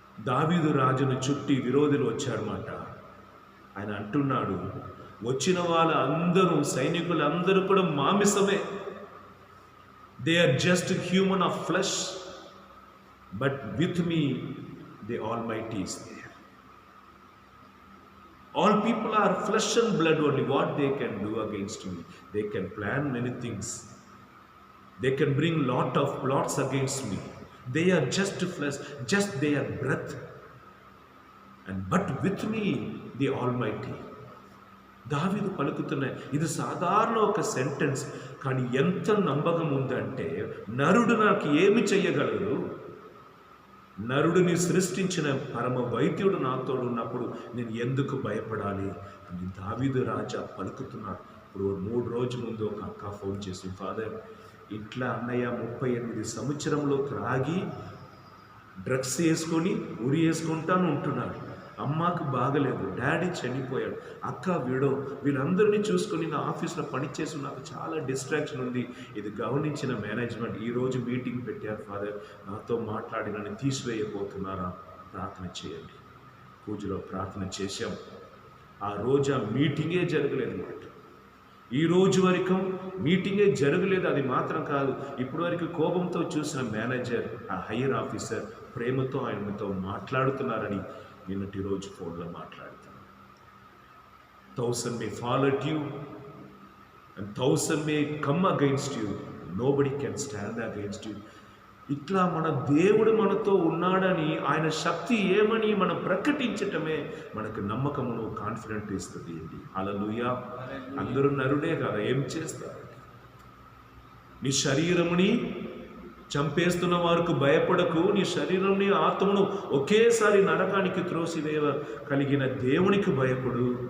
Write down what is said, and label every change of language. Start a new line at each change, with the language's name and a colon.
Telugu: దావీదు రాజును చుట్టి విరోధులు వచ్చారన్నమాట. ఆయన అంటున్నాడు, వచ్చిన వాళ్ళందరూ సైనికులందరూ కూడా మాంసమే.
English: They are just human of flesh, but with me the Almighty is there. All people are flesh and blood only. What they can do against me? They can plan many things. They can bring lot of plots against me. They are just flesh, just their breath. And but with me, the Almighty.
Telugu: దావీదు పలుకుతున్న ఇది సాధారణ ఒక sentence, కానీ ఎంత నమ్మకం ఉందంటే, నరుడు నాకు ఏమి చెయ్యగలడు? నరుడిని సృష్టించిన పరమ వైద్యుడు నాతో ఉన్నప్పుడు నేను ఎందుకు భయపడాలి అని దావీదు రాజా పలుకుతున్నాడు. ఇప్పుడు 3 రోజుల ముందు ఒక అక్క ఫోన్ చేసి, ఫాదర్ ఇట్లా అన్నయ్య 38 సంవత్సరంలో త్రాగి డ్రగ్స్ వేసుకొని ఉరి వేసుకుంటాను ఉంటున్నాడు. అమ్మకు బాగలేదు, డాడీ చనిపోయాడు, అక్క వీడో, వీళ్ళందరినీ చూసుకొని నా ఆఫీస్లో పనిచేసి నాకు చాలా డిస్ట్రాక్షన్ ఉంది. ఇది గమనించిన మేనేజ్మెంట్ ఈరోజు మీటింగ్ పెట్టారు. ఫాదర్ నాతో మాట్లాడి నన్ను తీసివేయబోతున్నారా, ప్రార్థన చేయండి. పూజలో ప్రార్థన చేశాం. ఆ రోజు ఆ మీటింగే జరగలేదు మాట. ఈ రోజు వరకు మీటింగే జరగలేదు. అది మాత్రం కాదు, ఇప్పటి వరకు కోపంతో చూసిన మేనేజర్, ఆ హయ్యర్ ఆఫీసర్ ప్రేమతో ఆయనతో మాట్లాడుతున్నారని నిన్నటి రోజు ఫోన్లో మాట్లాడుతాను.
English: 1000 may fall at you and 1000 may come against you, nobody can stand against you.
Telugu: ఇట్లా మన దేవుడు మనతో ఉన్నాడని, ఆయన శక్తి ఏమని మనం ప్రకటించటమే మనకు నమ్మకమును, కాన్ఫిడెంట్ ఇస్తుంది. హల్లెలూయా. అందరూ నరుడే కదా, ఏం చేస్తారు? నీ శరీరముని చంపేస్తున్న వారికి భయపడకు, నీ శరీరంని ఆత్మను ఒకేసారి నరకానికి త్రోసివేయ కలిగిన దేవునికి భయపడు.